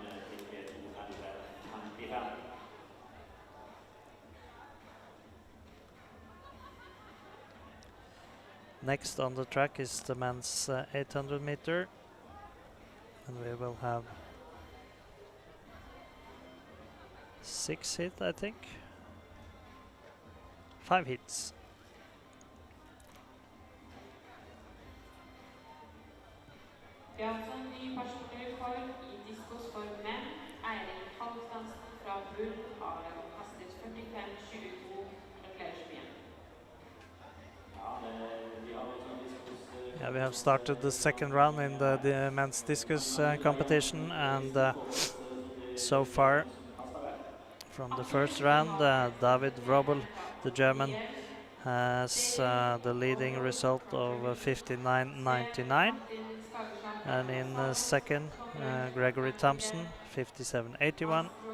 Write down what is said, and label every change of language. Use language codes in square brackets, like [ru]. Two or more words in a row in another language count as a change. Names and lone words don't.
[en] Next on the track is the men's 800 meter, and we will have 6 hits, I think. 5 hits. [no] Vi har altså en ny personlig rekord i diskus for menn. Eirik Halvdansen fra Bull har kastet 45-22. Gratulerer så mye. [en] Yeah, we have started the second round in the men's discus competition, and so far from the first round, David Wrobel, the German, has the leading result of 59.99, and in the second, Gregory Thompson, 57.81.